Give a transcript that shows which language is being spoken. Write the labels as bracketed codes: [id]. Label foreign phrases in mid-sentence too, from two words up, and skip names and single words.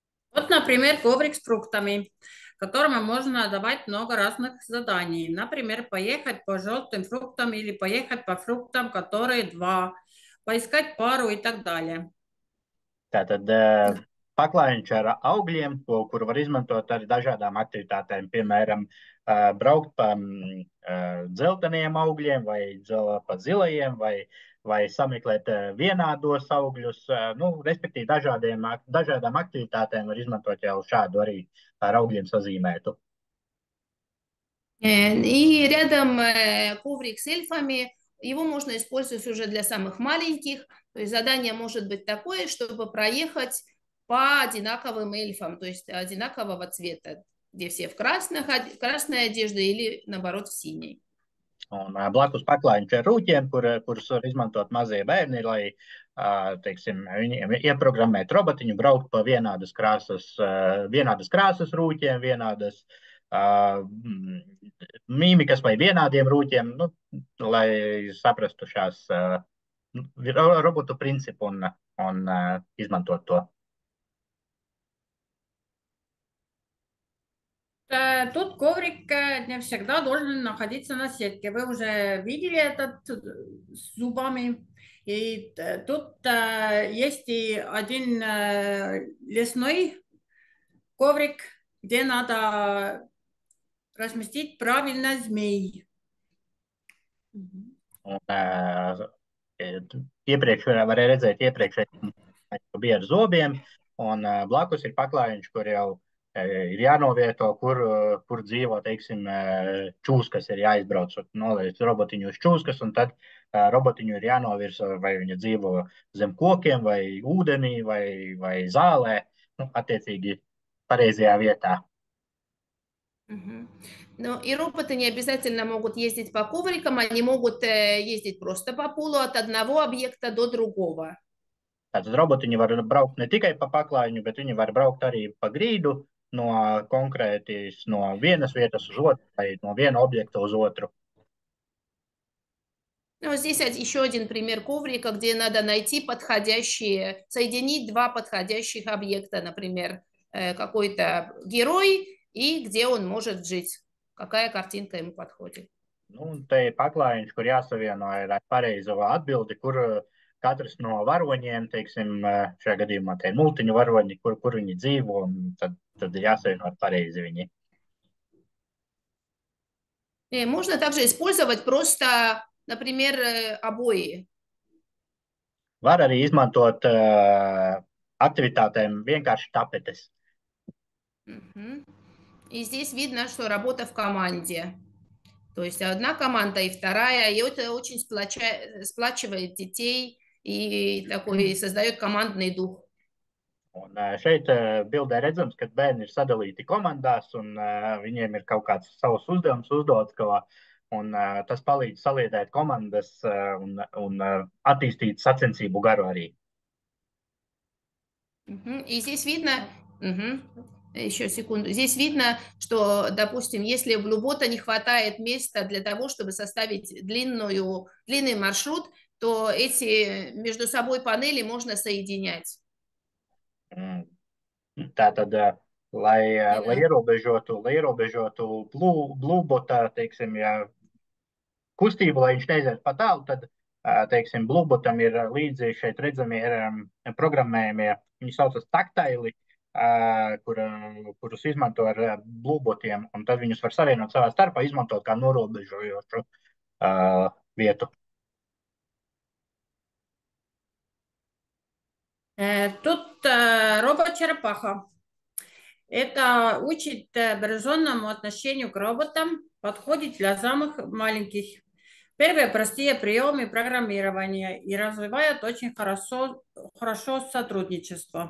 [ru] Вот, например, коврик с фруктами, которому можно давать много разных заданий. Например, поехать по желтым фруктам или поехать по фруктам, которые два, поискать пару и так далее. [lv] Tātad paklājiņš ar augļiem, kuru var izmantot ar dažādām aktivitātēm, piemēram, braukt pa dzelteniem augļiem vai pa zilajiem, vai sameklēt vienādos augļus. Nu, respektīvi, dažādām aktivitātēm var izmantot jau šādu arī ar augļiem sazīmētu. [ru] И рядом коврик с эльфами, его можно использовать уже для самых маленьких. То есть задание может быть такое, чтобы проехать по одинаковым эльфам, то есть одинакового цвета, где все в красной одежде или, наоборот, в синей. [lv] Un blakus paklājiņš ar rūķiem, kurus var izmantot mazie bērni, lai, teiksim, viņiem ieprogrammēt robotiņu, braukt pa vienādas krāsas rūķiem, vienādas mīmikas vai vienādiem rūķiem, nu, lai saprastu šās robotu principu un izmantot to. [ru] Тут коврик не всегда должен находиться на сетке. Вы уже видели этот с зубами. И тут есть и один лесной коврик, где надо разместить правильно змей. [lv] Iepriekš varēja redzēt, bija ar zobiem, un blakus ir paklājiņš, kur jau ir jānovieto, kur dzīvo, teiksim, čūskas, ir jāizbrauc, noliec robotiņu uz čūskas, un tad robotiņu ir jānovirza, vai viņa dzīvo zem kokiem, vai ūdenī, vai zālē, nu, attiecīgi pareizajā vietā. [ru] Но и роботы не обязательно могут ездить по коврикам, они могут ездить просто по полу от одного объекта до другого. [lv] Tātad robotiņi var braukt ne tikai pa paklājiņu, bet viņi var braukt arī pa grīdu no vienas vietas uz otru vai no viena objekta uz otru. [ru] Ну, здесь еще один пример коврика, где надо найти соединить два подходящих объекта, например, какой-то герой и где он может жить, какая картинка ему подходит. [lv] Nu, te ir paklājiņš, kur jāsavieno ar pareizo atbildi, kur katrs no varoņiem, teiksim, šajā gadījumā tie ir multiņu varoņi, kur viņi dzīvo, un tad jāsavieno ar pareizi viņi. [ru] Можно также использовать просто, например, обои. [lv] Var arī izmantot aktivitātēm vienkārši tapetes. [ru] И здесь видно, что работа в команде. То есть одна команда и вторая, и это очень сплачивает детей и такой создает командный дух. [lv] Un šeit bildē redzams, ka bērni ir sadalīti komandās, un viņiem ir kaut kāds savs uzdevums uzdots, un tas palīdz saliedēt komandas un attīstīt sacensību garu arī. [ru] И здесь видно, еще секунду, здесь видно, что, допустим, если в Любота не хватает места для того, чтобы составить длинный маршрут, то эти между собой панели можно соединять. [lv] Tātad, lai ierobežotu blūbota, teiksim, kustību, lai viņš neiziet pa tālu, tad, teiksim, blūbotam ir līdzi šeit redzami programmējumie, viņi saucas taktaili, kurus izmanto ar blūbotiem, un tad viņus var savienot savā starpā, izmantot kā norobežojošu vietu. [ru] Тут робот-черепаха. Это учит береженному отношению к роботам, подходит для самых маленьких. Первые простые приемы программирования и развивает очень хорошо сотрудничество.